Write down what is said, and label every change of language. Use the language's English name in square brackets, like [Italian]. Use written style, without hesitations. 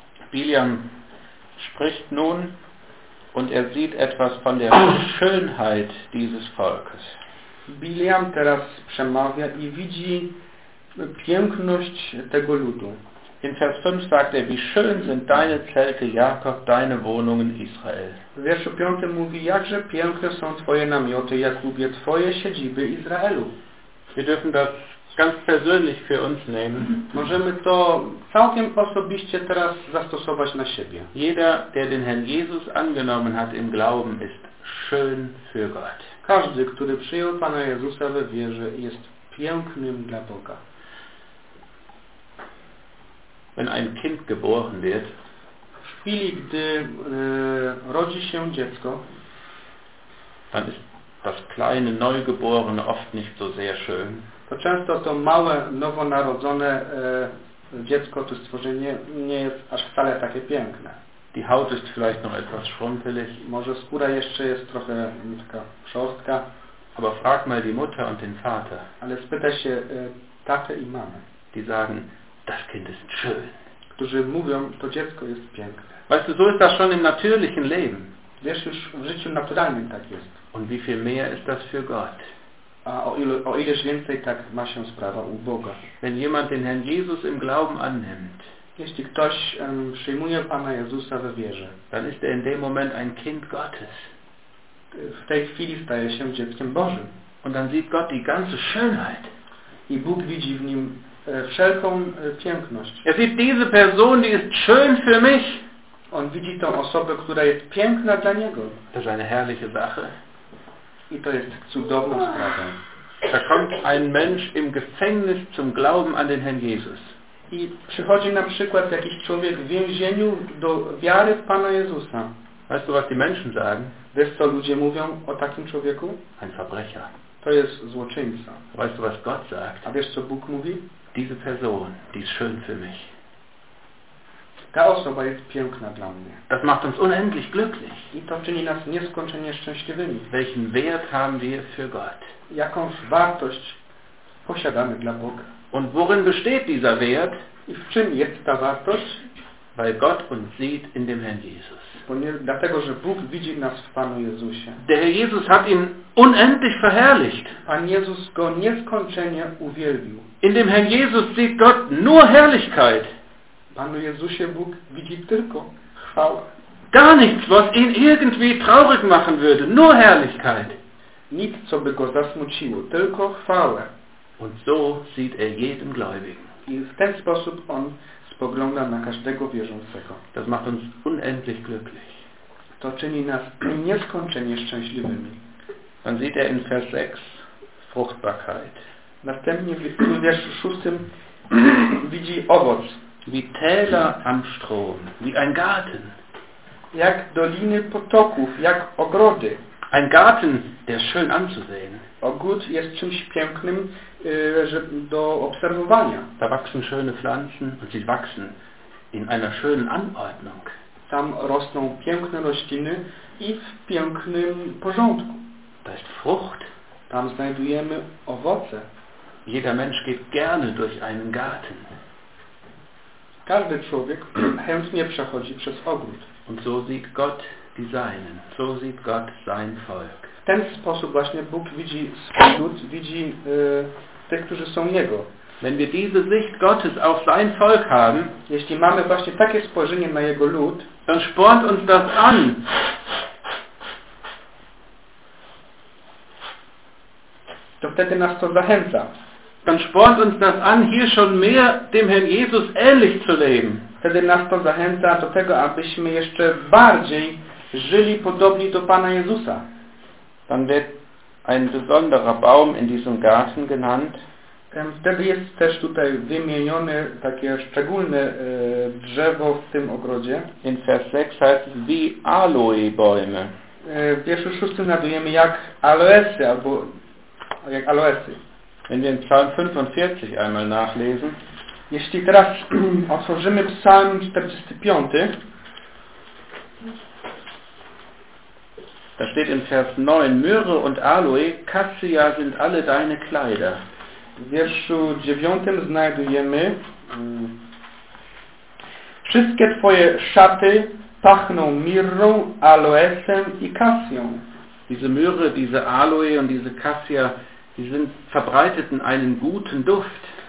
[German] Biliam spricht nun und er sieht etwas von der Schönheit dieses Volkes. [Polish] Biliam teraz przemawia i widzi piękność tego ludu. [German] In Vers 5 sagt er, wie schön sind deine Zelte, Jakob, deine Wohnungen, Israel. [Polish] W wierszu 5 mówi, jakże piękne są twoje namioty, jak lubię twoje siedziby Izraelu. [German] Wir dürfen das ganz persönlich für uns nehmen. [Polish] Możemy to całkiem osobiście teraz zastosować na siebie. [German] Jeder, der den Herrn Jesus angenommen hat im Glauben, ist schön für Gott. [Polish] Każdy, który przyjął Pana Jezusa we wierze, jest pięknym dla Boga. [German] Wenn ein Kind geboren wird, [Polish] w chwili, gdy rodzi się dziecko, [German] dann ist das kleine Neugeborene oft nicht so sehr schön. [Polish] To często to małe, nowonarodzone dziecko, to stworzenie nie jest aż wcale takie piękne. [German] Die Haut ist vielleicht noch etwas schrumpelig. [Polish] Może skóra jeszcze jest trochę taka szorstka. [German] Aber frag mal die Mutter und den Vater. [Polish] Ale spytaj się tatę i mamę. [German] Die sagen, das Kind ist schön. [Polish] Którzy mówią, to dziecko jest piękne. [German] Weißt du, so ist das schon im natürlichen Leben. [Polish] Wiesz, już w życiu naturalnym tak jest. [German] Und wie viel mehr ist das für Gott? [Polish] A o ileż więcej tak ma się sprawa u Boga. [German] Wenn jemand den Herrn Jesus im Glauben annimmt, [Polish] jeśli ktoś przyjmuje Pana Jezusa we wierze, [German] dann ist er in dem Moment ein Kind Gottes. [Polish] W tej chwili staje się dzieckiem Bożym. [German] Und dann sieht Gott die ganze Schönheit. [Polish] I Bóg widzi w nim wszelką piękność. [German] Er sieht diese Person, die ist schön für mich. [Polish] On widzi tą osobę, która jest piękna dla niego. To jest [German] eine herrliche Sache. [Polish] I to jest cudowna sprawa. [German] Da kommt ein Mensch im Gefängnis zum Glauben an den Herrn Jesus. [Polish] I przychodzi na przykład jakiś człowiek w więzieniu do wiary w Pana Jezusa. [German] Weißt du, was die Menschen sagen? [Polish] Wiesz, co ludzie mówią o takim człowieku? [German] Ein Verbrecher. [Polish] To jest złoczyńca. [German] Weißt du, was Gott sagt? [Polish] A wiesz, co Bóg mówi? [German] Diese Person, die ist schön für mich. [Polish] Ta osoba jest piękna dla mnie. [German] Das macht uns unendlich glücklich. [Polish] I to czyni nas nieskończenie szczęśliwymi. [German] Welchen Wert haben wir für Gott? [Polish] Jakąż wartość posiadamy dla Boga? [German] Und worin besteht dieser Wert? [Polish] I w czym jest ta wartość? [German] Weil Gott uns sieht in dem Herrn Jesus. [Polish] Dlatego, że Bóg widzi nas w Panu Jezusie. [German] Der Herr Jesus hat ihn unendlich verherrlicht. [Polish] Pan Jezus go nieskończenie uwielbił. [German] In dem Herrn Jesus sieht Gott nur Herrlichkeit. [Polish] Panu Jezusie Bóg widzi tylko chwałę. [German] Gar nichts, was ihn irgendwie traurig machen würde, nur Herrlichkeit. [Polish] Nic, co by go zasmuciło, tylko chwałę. [German] Und so sieht er jeden Gläubigen. [Polish] I w ten sposób on spogląda na każdego wierzącego. [German] Das macht uns unendlich glücklich. [Polish] to czyni nas nieskończenie szczęśliwymi. [German] Dann sieht in Vers 6 Fruchtbarkeit. [Polish] Następnie w wierszu 6 widzi owoc. [German] Wie Täler am Strom, wie ein Garten. [Polish] Jak doliny potoków, jak ogrody. [German] Ein Garten, der schön anzusehen. [Polish] Ogród jest czymś pięknym do obserwowania. [German] Da wachsen schöne Pflanzen und sie wachsen in einer schönen Anordnung. [Polish] Tam rosną piękne rośliny i w pięknym porządku. [German] Da ist Frucht. [Polish] Tam znajdujemy owoce. [German] Jeder Mensch geht gerne durch einen Garten. [Polish] Każdy człowiek chętnie przechodzi przez ogród. [German] Und so sieht Gott die Seinen. So sieht Gott sein Volk. [Polish] W ten sposób właśnie Bóg widzi swój lud, widzi tych, którzy są Jego. [German] Wenn wir diese Sicht Gottes auf sein Volk haben, [Polish] jeśli mamy właśnie takie spojrzenie na Jego lud, [German] dann spornt uns das an. [Polish] To wtedy nas to zachęca. [German] Dann spornt uns das an, hier schon mehr dem Herrn Jesus ähnlich zu leben. [Polish] Wtedy nas to zachęca do tego, abyśmy jeszcze bardziej żyli podobni do Pana Jezusa. [German] Dann wird ein besonderer Baum in diesem Garten genannt. [Polish] Wtedy jest też tutaj wymienione takie szczególne drzewo w tym ogrodzie. [German] In Vers 6 heißt es wie Aloe Bäume. [Polish] W wierszu 6 znajdujemy jak aloesy, albo jak aloesy. [German] Wenn wir in Psalm 45 einmal nachlesen. [Polish] Jeśli teraz otworzymy Psalm 45, [German] da steht in Vers 9, Myrrhe und Aloe, Kassia sind alle deine Kleider. [Polish] W wierszu 9 znajdujemy wszystkie twoje szaty pachną mirrą, aloesem i kasją. [German] Diese Myrrhe, diese Aloe und diese Kassia, die sind verbreiteten einen guten Duft.